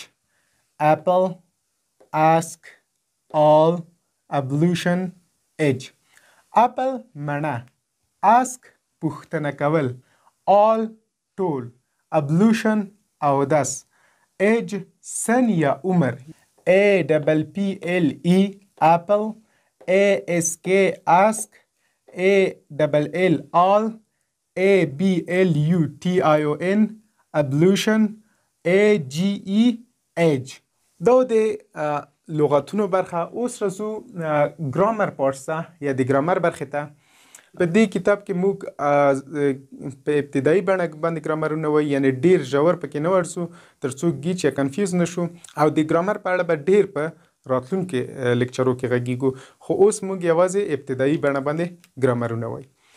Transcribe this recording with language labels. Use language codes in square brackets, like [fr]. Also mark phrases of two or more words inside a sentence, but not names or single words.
[en] apple, ask, all, ablution, age. [ps] اپل مڼه، اسک پوښتنه کول، آل ټول، ابلوشن اودس، ایج سن یا عمر. A double P L E apple، A S K ask، A double L all، A B L U T I O N ablution، A G E age. دا د لغتونو برخه. اوس رسو ګرامر پارټس ته یا د ګرامر برخې ته. په دې کتاب کې موږ په ابتدایي بڼه باندې ګرامرونه وایي، یعنې ډېر ژور پکې نه ورسو ترڅو ګیچ یا کنفیوز نه شو او د ګرامر په اړه به ډېر په راتلونکي لیکچرو کې غږیږو، خو اوس موږ یوازې ابتدایي بڼه باندې ګرامرونه وایي.